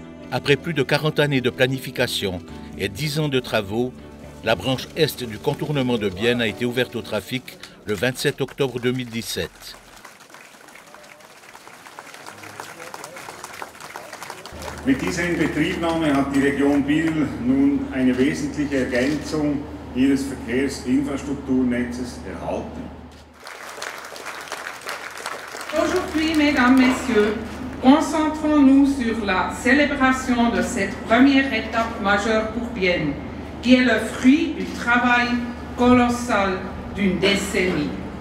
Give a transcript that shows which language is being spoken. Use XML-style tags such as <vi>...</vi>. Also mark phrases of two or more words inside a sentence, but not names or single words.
<fr>Après plus de 40 années de planification et 10 ans de travaux, la branche est du contournement de Bienne a été ouverte au trafic le 27 octobre 2017.</fr> <de>Mit dieser Inbetriebnahme hat die Region Biel nun eine wesentliche Ergänzung ihres Verkehrsinfrastrukturnetzes erhalten.</de> <fr>Aujourd'hui, mesdames, messieurs, concentrons-nous sur la célébration de cette première étape majeure pour Bienne, qui est le fruit du travail colossal d'une décennie.</fr>